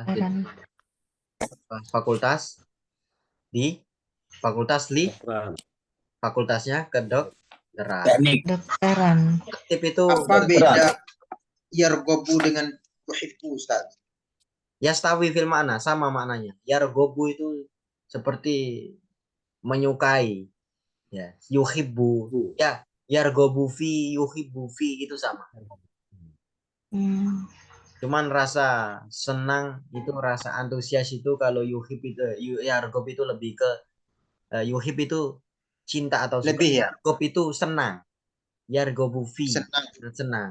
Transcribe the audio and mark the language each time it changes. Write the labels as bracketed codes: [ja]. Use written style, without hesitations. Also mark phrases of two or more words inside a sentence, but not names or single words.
[id] Jadi fakultas di fakultas fakultasnya kedokteran. Teknik. Kedokteran. Atib itu Apa beda yargobu dengan tuhibbu, Ustaz? [ar] yastawi fil makna, [id] sama maknanya. Yargobu itu seperti menyukai, ya. Yuhibbu, ya. [ar] Yargobu fi, yuhibbu fi [id] itu sama. Cuman rasa senang itu, rasa antusias itu kalau yuhib itu, yargob itu lebih ke yuhib itu cinta atau suka. Lebih ya? Yargob itu senang. [ar] Yargobu fi, [id] Senang. senang.